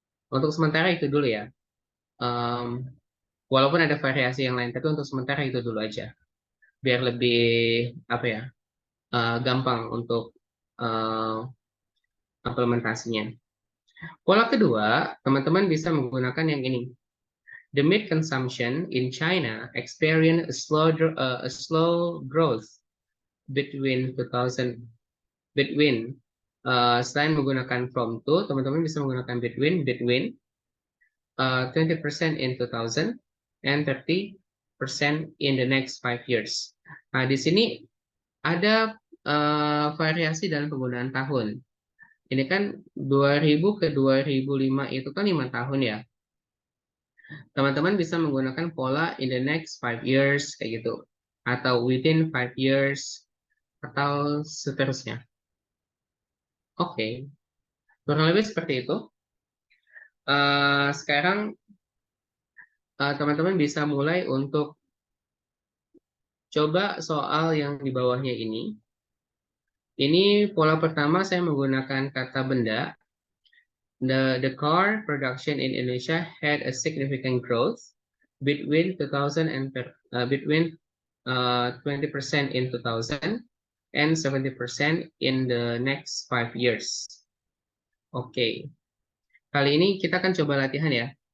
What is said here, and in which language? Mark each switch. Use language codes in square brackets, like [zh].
[id] Untuk sementara itu dulu ya. Em, Walaupun ada variasi yang lain, tapi untuk sementara itu dulu aja, biar lebih apa ya, gampang untuk eh, implementasinya. Pola kedua, teman-teman bisa menggunakan yang ini. [en] The meat consumption in China experienced a slow growth between 2000 between [id] selain menggunakan [en] from to, [id] teman-teman bisa menggunakan [en] between 20% in 2000 and 30% in the next 5 years. [id] Nah, di sini ada variasi dalam penggunaan tahun. Ini kan 2000 ke 2005 itu kan 5 tahun ya. Teman-teman bisa menggunakan pola [en] in the next 5 years [id] kayak gitu. Atau [en] within 5 years [id] atau seterusnya. Oke, kurang lebih seperti itu. Sekarang teman-teman bisa mulai untuk coba soal yang di bawahnya ini. Ini pola pertama saya menggunakan kata benda. [en] The car production in Indonesia had a significant growth between 2000 and between 20% in 2000 and 70% in the next 5 years. [id] Oke, kali ini kita akan coba latihan ya.